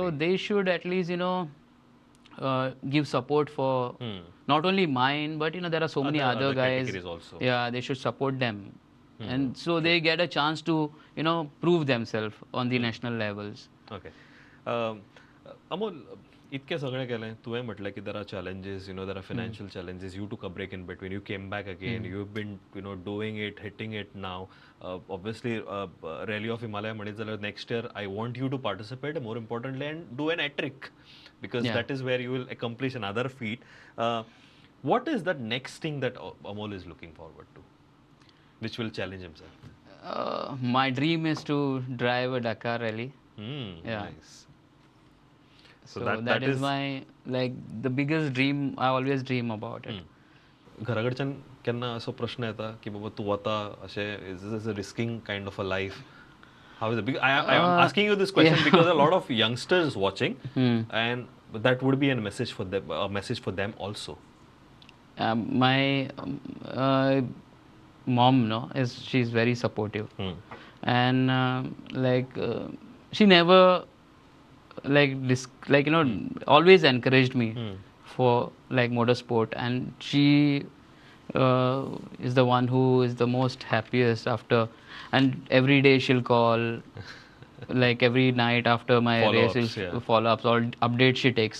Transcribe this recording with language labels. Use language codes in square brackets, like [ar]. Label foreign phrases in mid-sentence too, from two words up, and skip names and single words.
[en] so they should at least give support for not only mine, but there are so many other guys. Categories also. Yeah, they should support them, and so they get a chance to prove themselves on the national levels. Okay. Amol, [kok] इतके सगळे केलें, तुवें म्हटलें की [en] there are challenges, there are financial challenges. You took a break in between. You came back again. You've been, doing it, hitting it now. Obviously, Rally of Himalayas [kok] म्हणीत जाल्यार [en] next year I want you to participate, more importantly, and do an hat-trick, because that is where you will accomplish another feat. What is that next thing that Amol is looking forward to, which will challenge himself? My dream is to drive a Dakar rally. Yeah. Nice. So that is my like the biggest dream. I always dream about it. [kok] घराकडच्यान केन्ना असो प्रश्न येता की बाबा तू आता अशे [en] is this a risking kind of a life? How is it? Because I am asking you this question because a lot of youngsters watching, and that would be a message for them also. My mom, she's very supportive, and she never always encouraged me for like motorsport, and she is the one who is the most happiest after, and every day she'll call, like every night after my races, follow-ups, all updates she takes.